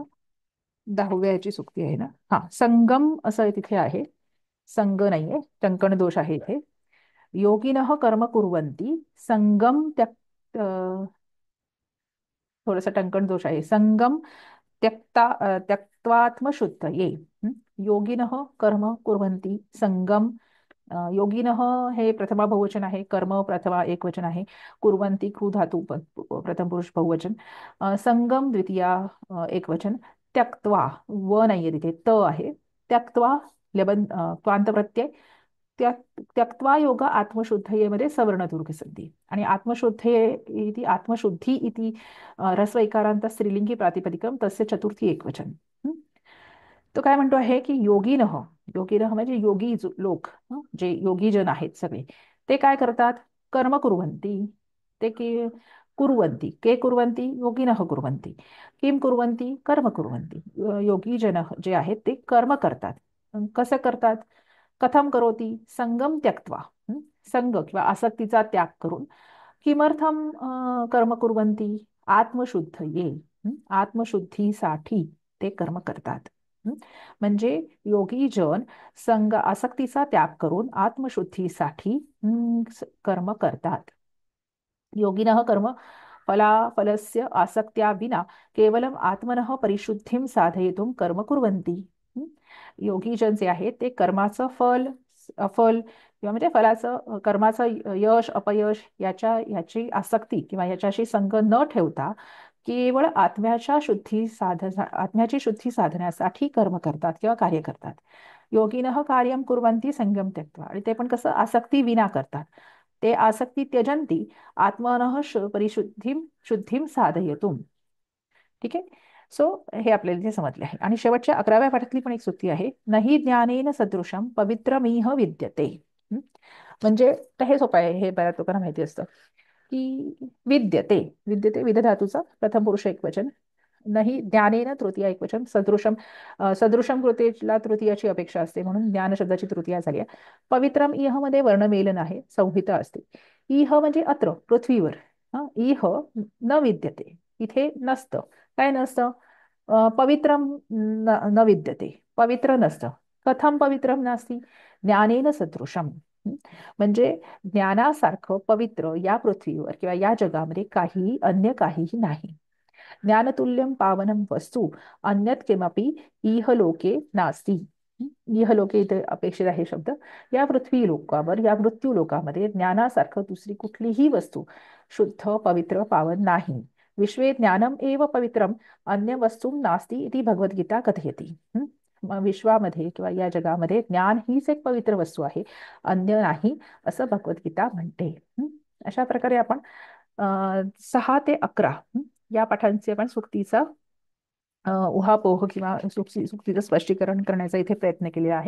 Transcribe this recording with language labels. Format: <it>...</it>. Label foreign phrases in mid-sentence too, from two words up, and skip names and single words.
<mr>10व्या ह्याची सुक्ती आहे ना. हा, संगम असं तिथे आहे, संग नाहीये, टंकण दोष आहे इथे.</mr> <sa>योगिनः कर्म कुर्वन्ति संगम त्यक्त,</sa> <mr>थोडासा टंकण दोष आहे.</mr> <sa>संगम त्यक्त्वात्मशुद्धये. योगिनः कर्म कुर्वन्ति संगम,</sa> <mr>योगिनः हे प्रथमा बहुवचन आहे, कर्म प्रथमा एकवचन आहे, कुर्वन्ति क्रू धातू प्रथम पुरुष बहुवचन, संगम द्वितीया एकवचन, त्यक्त्वा व नाहीये तिथे, त आहे, त्यक्त्वा क्वांत प्रत्यय, त्यक्त्वा योग आत्मशुद्धयेमध्ये सवर्णदुर्घ संधी, आणि</mr> <sa>आत्मशुद्धये इति आत्मशुद्धी इति ह्रस्वैकारांत स्त्रीलिंगी प्रातिपदिकम तस्य चतुर्थी एकवचन.</sa> <mr>तो काय म्हणतो आहे की योगिनः, योगिनः म्हणजे योगी लोक, जे योगी जन आहेत सगळे, ते काय करतात,</mr> <sa>कर्म कुर्वन्ति,</sa> <mr>ते की कुर्वन्ति,</mr> <sa>के कुर्वन्ति, योगिनः कुर्वन्ति, किम कुर्वन्ति, कर्म कुर्वन्ति.</sa> <mr>योगी जन जे आहेत ते कर्म करतात. कसं करतात,</mr> <sa>कथम करोति, संगम त्यक्त्वा,</sa> <mr>संग किंवा आसक्तीचा त्याग करून,</mr> <sa>किमर्थम कर्म कुर्वन्ति, आत्मशुद्धये,</sa> <mr>आत्मशुद्धीसाठी ते कर्म करतात. म्हणजे योगी जन संग आसक्तीचा त्याग करून आत्मशुद्धीसाठी कर्म करतात.</mr> <sa>योगिनः कर्म फलाफलस्य आसक्त्या विना केवलम आत्मनः परिशुद्धीं साधयितुं कर्म कुर्वन्ति.</sa> <mr>योगी जन जे आहेत ते कर्माचं फल अफल किंवा म्हणजे फलाचं कर्माचं यश अपयश याची आसक्ती किंवा याच्याशी संग न ठेवता केवळ आत्म्याची शुद्धी साधण्यासाठी कर्म करतात किंवा कार्य करतात.</mr> <sa>योगिनः कार्यम कुर्वन्ति संगम त्यक्त्वा,</sa> <mr>आणि ते पण कसं, आसक्ती विना करतात.</mr> <sa>ते आसक्ती त्यजन्ति आत्मनः शुद्धीम साधयतुम.</sa> <mr>ठीक आहे. सो हे आपल्याला इथे समजले आहे. आणि शेवटच्या 11व्या पाठातली पण एक सुत्ती आहे,</mr> <sa>नहि ज्ञानेन सदृशम पवित्रमिह विद्यते.</sa> <mr>म्हणजे हे सोपं आहे, हे बऱ्याच लोकांना माहिती असतं की विद्यते, विद्यते विध धातूचा प्रथम पुरुष एकवचन, नाही ज्ञानेन तृतीया एकवचन, सदृशम सदृशम कृतीला तृतीयाची अपेक्षा असते म्हणून ज्ञान शब्दाची तृतीया झाली आहे. पवित्रम इह मध्ये वर्णमेलन आहे, संहिता असते. इह म्हणजे अत्र पृथ्वीवर,</mr> <sa>इह न विद्यते,</sa> <mr>इथे नसतं. काय नसतं,</mr> <sa>पवित्रम न विद्यते,</sa> <mr>पवित्र नसतं.</mr> <sa>कथम पवित्रम नास्ति, ज्ञानेन सदृशम,</sa> <mr>म्हणजे ज्ञानासारखं पवित्र या पृथ्वीवर किंवा या जगामध्ये अन्य काहीही नाही.</mr> <sa>ज्ञानतुल्यं पावनं वस्तू अन्यत् किमपि इहलोके नास्ति.</sa> <mr>इहलोके इथे अपेक्षित आहे शब्द. या पृथ्वी लोकावर, या मृत्यू लोकामध्ये ज्ञानासारखं दुसरी कुठलीही वस्तू शुद्ध पवित्र पावन नाही.</mr> <sa>विश्वे ज्ञानम एव पवित्रम अन्य वस्तू नास्ति इति भगवद्गीता कथयति.</sa> <mr>विश्वामध्ये किंवा या जगामध्ये ज्ञान हीच एक पवित्र वस्तू आहे, अन्य नाही, असं भगवद्गीता म्हणते. अशा प्रकारे आपण 6 ते 11 या पाठांचे आपण सुक्तीचा उहापोह किंवा सुक्तीचं स्पष्टीकरण करण्याचा इथे प्रयत्न केलेला आहे.</mr>